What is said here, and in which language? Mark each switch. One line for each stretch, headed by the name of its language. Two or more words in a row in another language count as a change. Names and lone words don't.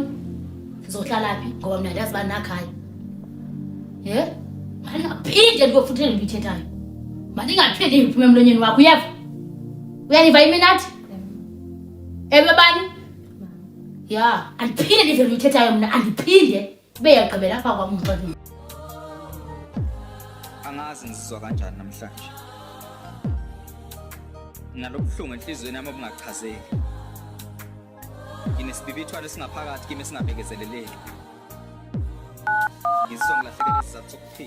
Xhosa: Sizohlala phi ngoba mna ndiyazi uba nakhaya. Mandingaphinde ndikofuthele into uyithethayo. Mandingaphinde ndiphume emlonyeni wakho uyeva? Uyaniva iMinati? Ebebani? Ya, andiphinde ndive into uyithethayo mna andiphinde ube yagqibela apha kwam umxelele.
Zulu: Angazi ngizizwa kanjani namhlanje. Nalobuhlungu enhlizweni yami obungachazeki. Nginesibibithwalo esingaphakathi kimi esingabekezeleleki. Ngizizwa ngilahlekelwe isizathu sokuphila.